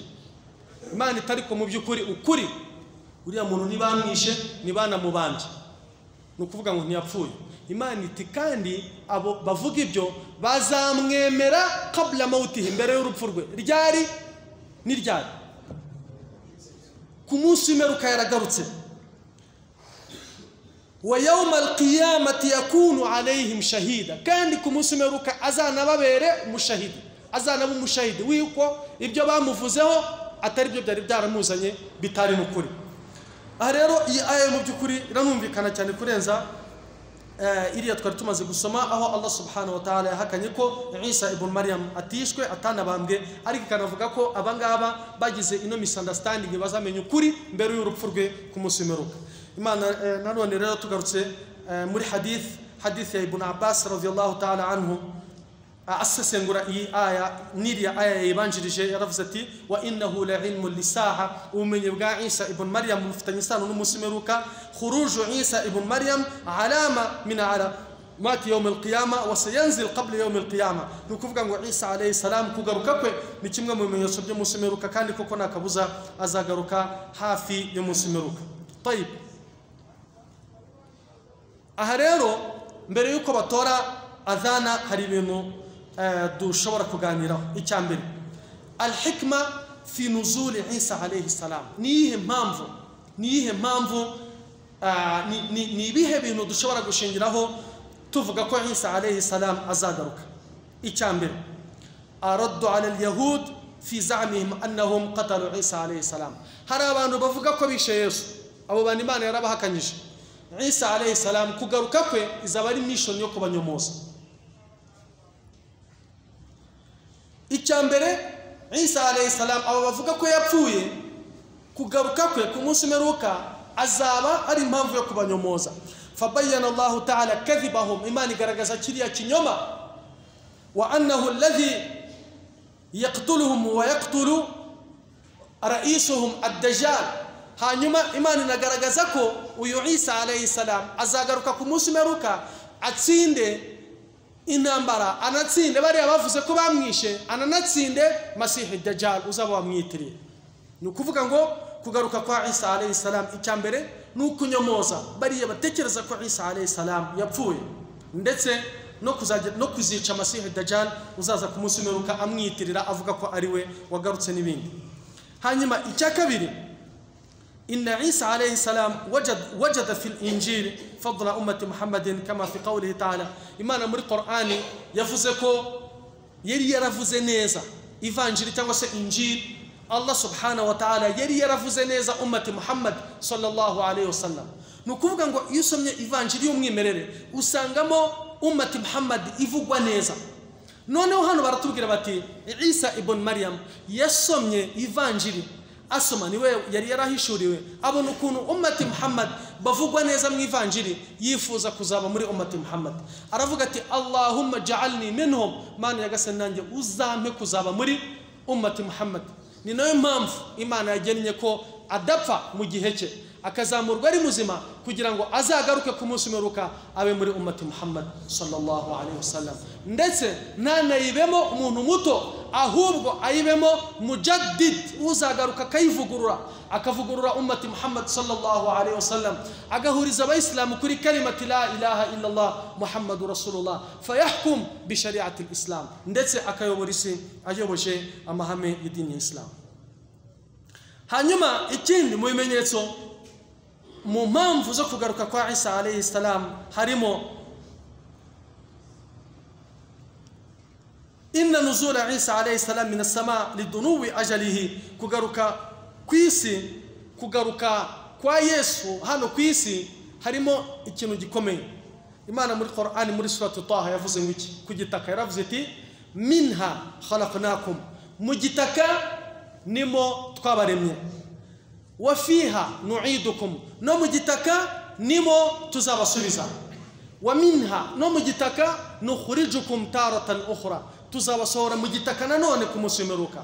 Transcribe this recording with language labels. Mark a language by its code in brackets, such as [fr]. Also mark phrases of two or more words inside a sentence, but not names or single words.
[rw] Imana itariko mu by'ukuri ukuri uriya muntu nibamwishe nibanamubambye, nukuvuga ngo ntiyapfuye. Imana iti kandi abo bavuga ibyo bazamwemera [ar] قبل موته, [rw] mbere y'urupfu rwe. Ryari? Ni ryari? Ku munsi w'imperuka yaragarutse. [ar] ويوم القيامة يكون عليهم شهيدا, [rw] kandi ku munsi w'imperuka azanababere umushahidi, azanaba umushahidi w'uko ibyo bamuvuzeho atari byo byari byaramuzanye bitari n'ukuri. Aha rero iyi aya mu by'ukuri iranumvikana cyane kurenza iriya twari tumaze gusoma, aho [ar] الله سبحانه وتعالى [rw] yahakanye ko Isa ibn Maryam atishwe atanabambwe, ariko ikanavuga ko abangaba bagize ino misunderstanding bazamenye ukuri mbere y'urupfu rwe ku munsi w'imperuka. Imana nanone rero tugarutse muri hadith ya Ibn Abbas [ar] رضي الله تعالى عنه, [rw] asesengura iyi aya n'iriya aya yibanjirije, yaravuze ati [ar] وإنه لعلم للساعة, [rw] ubumenyi bwa Isa ibn Maryam bufitanye isano n'umunsi w'imperuka. [ar] خروج عيسى ابن مريم علامة من علامات يوم القيامة وسينزل قبل يوم القيامة, [rw] nukuvuga ngo Isa [ar] عليه السلام [rw] kugaruka kwe ni kimwe mu bimenyetso by'umunsi w'imperuka, kandi koko nakabuza azagaruka hafi y'umunsi w'imperuka. Tayib, aha rero mbere yuko batora adhana hari ibintu dushobora kuganiraho. Icya mbere, [ar] الحكمة في نزول عيسى عليه السلام, [rw] niyihe mpamvu ni ibihe bintu dushobora gushingiraho tuvuga ko Isa [ar] عليه السلام [rw] azagaruka. Icya mbere, [ar] الرد على اليهود في زعمهم أنهم قتلوا عيسى عليه السلام, [rw] hari abantu bavuga ko bishe Yesu, abo bantu Imana yarabahakanyije. Isa [ar] عليه السلام [rw] kugaruka kwe izaba ari mission yo kubanyomoza. Icya mbere, Isa [ar] عليه السلام [rw] abo bavuga ko yapfuye, kugaruka kwe ku munsi w'imperuka azaba ari impamvu yo kubanyomoza. [ar] فبين الله تعالى كذبهم, [rw] Imana igaragaza kiriya kinyoma, [ar] وأنه الذي يقتلهم ويقتل رئيسهم الدجال. [rw] Hanyuma Imana inagaragaza ko uyu Isa [ar] عليه السلام [rw] azagaruka ku munsi w'imperuka atsinde intambara anatsinde bari abavuze ko bamwishe ananatsinde Masihi Dajjal uzaba wamwitiriye. Ni ukuvuga ngo kugaruka kwa Isa [ar] عليه السلام [rw] icyambere nukunyomoza bari batekereza ko Isa [ar] عليه السلام [rw] yapfuye ndetse no kuzica Masihi Dajjal uzaza ku munsi w'imperuka amwitirira avuga ko ari we wagarutse n'ibindi. Hanyuma icya kabiri, [ar] إن عيسى عليه السلام وجد في الإنجيل فضل أمة محمد كما في قوله تعالى. [rw] Imana muri Qur'ani yavuze ko yari yaravuze neza ivanjiri cyangwa se injil. [ar] الله سبحانه وتعالى [rw] yari yaravuze neza [ar] أمة محمد صلى الله عليه وسلم. [rw] Nukuvuga ngo iyo usomye ivanjiri y'umwimerere usangamo [ar] أمة محمد [rw] ivugwa neza. Noneho hano baratubwira bati Isa ibn Maryam yasomye ivanjiri, asoma niwe yari yarahishuriwe, abona ukuntu [ar] أمة محمد [rw] bavugwa neza mu ivanjiri, yifuza kuzaba muri [ar] أمة محمد. [rw] Aravuga ati [ar] اللهم اجعلني منهم, [rw] Mana yagasani nanjye uzampe kuzaba muri [ar] أمة محمد. [rw] Ni nayo mpamvu Imana yagennye ko adapfa mu gihe cye, akazamurwa ari muzima kugira ngo azagaruke ku munsi w'imperuka abe muri [ar] أمة محمد صلى الله عليه وسلم. [rw] Ndetse ntanayibemo umuntu muto, ahubwo ayibemo mujaddid uzagaruka akavugurura [ar] أمة محمد صلى الله عليه وسلم, [rw] agahuriza abayisilamu kuri [ar] كلمة لا إله إلا الله محمد رسول الله فيحكم بشريعة الإسلام, [rw] ndetse akayobora isi ayoboje amahame y'idini ya Islam. Hanyuma ikindi mu bimenyetso mu mpamvu zo kugaruka kwa Isa [ar] عليه السلام [rw] harimo [ar] إن نزول عيسى عليه السلام من السماء لدنو أجله. [rw] Kugaruka kwisi, kugaruka kwa Yesu hano kwisi harimo ikintu gikomeye. Imana muri Qur'ani muri suratu Taha yavuze ngiki ku gitaka, yaravuze ati [ar] منها خلقناكم, [rw] mu gitaka nimo twabaremye, [ar] وفيها نعيدكم, [rw] no mu gitaka nimo tuzabasubiza, [ar] ومنها, [rw] no mu gitaka [ar] نخرجكم تارة أخرى, [rw] tuzabasohora mu gitaka nanone ku munsi w'imperuka.